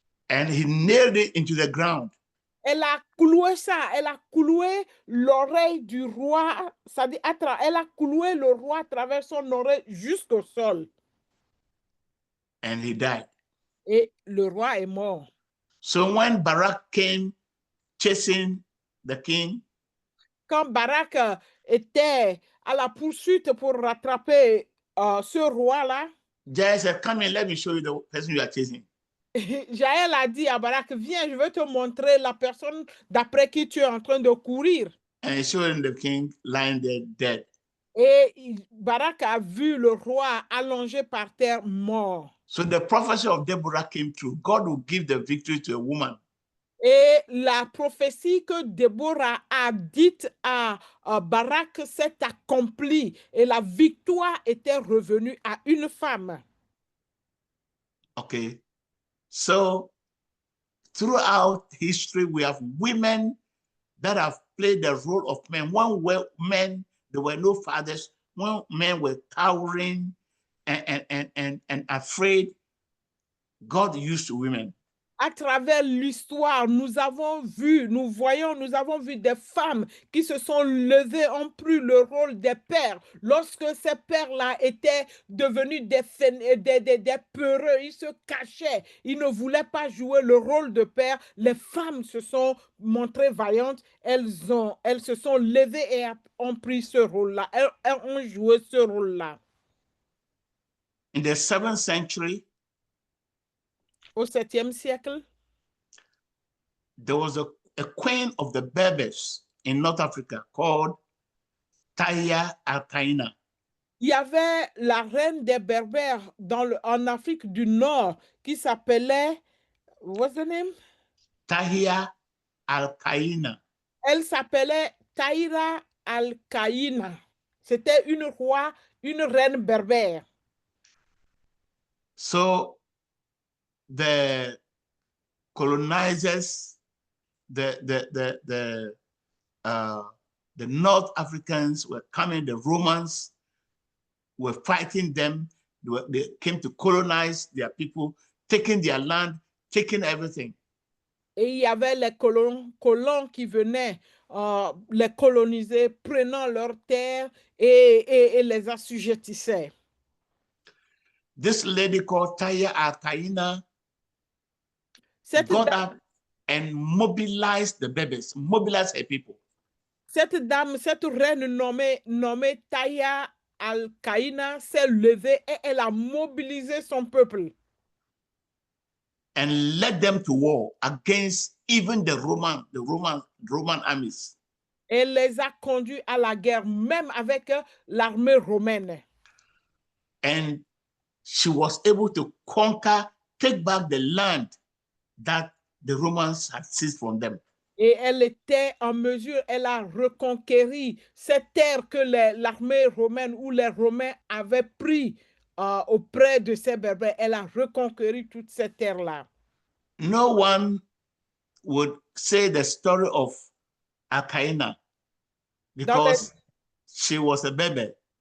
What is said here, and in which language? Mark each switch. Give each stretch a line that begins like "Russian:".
English: And he nailed it into the ground.
French: Elle a cloué ça, elle a cloué l'oreille du roi, ça dit, elle a cloué le roi à travers son oreille jusqu'au sol.
English: And he died.
French: Et le roi est mort.
English: So when Barak came chasing the king,
French: quand Barak était à la poursuite pour rattraper ce roi-là,
English: Jael said, "Come in, let me show you the person you are chasing."
French: Jaël a dit à Barak, viens, je vais te montrer la personne d'après qui tu es en train de courir.
English: And he showed him the king lying there dead.
French: Et Barak a vu le roi allongé par terre mort.
English: So the prophecy of Deborah came true. God will give the victory to a woman.
French: Et la prophétie que Déborah a dite à Barak s'est accomplie et la victoire était revenue à une femme.
English: Okay. So throughout history, we have women that have played the role of men. When men, there were no fathers. When men were cowering and afraid, God used women.
French: À travers l'histoire, nous avons vu des femmes qui se sont levées, ont pris le rôle des pères. Lorsque ces pères-là étaient devenus des peureux, ils se cachaient, ils ne voulaient pas jouer le rôle de père. Les femmes se sont montrées vaillantes, elles se sont levées et ont pris ce rôle-là, elles ont joué ce rôle-là.
English: In the 7th century,
French: au 7e siècle,
English: there was a queen of the Berbers in North Africa called Tahia al-Kaina.
French: Il y avait la reine des Berbères en Afrique du Nord qui s'appelait,
English: what's the name? Tahia al-Kaina.
French: Elle s'appelait Tahira al-Kaina. C'était une reine berbère.
English: So the colonizers, the North Africans were coming, the Romans were fighting them. They came to colonize their people, taking their land, taking everything.
French: Et il y avait les colons qui venaient les coloniser, prenant leurs terres et les assujettissaient.
English: This lady called Tahia al-Kaina got up and mobilized the Berbers, mobilized her people.
French: Cette reine nommée Tahia al-Kaina s'est levée et elle a mobilisé son peuple.
English: And led them to war against even the Roman armies.
French: Elle les a conduits à la guerre, même avec l'armée romaine.
English: And she was able to conquer, take back the land that the Romans had seized from them.
French: Et elle était en mesure, elle a reconquéri cette terre que l'armée romaine ou les Romains avaient pris auprès de ces Berbères. Elle a reconquéri toute cette terre-là.
English: No one would say the story of Al-Kaina because she was a Berber.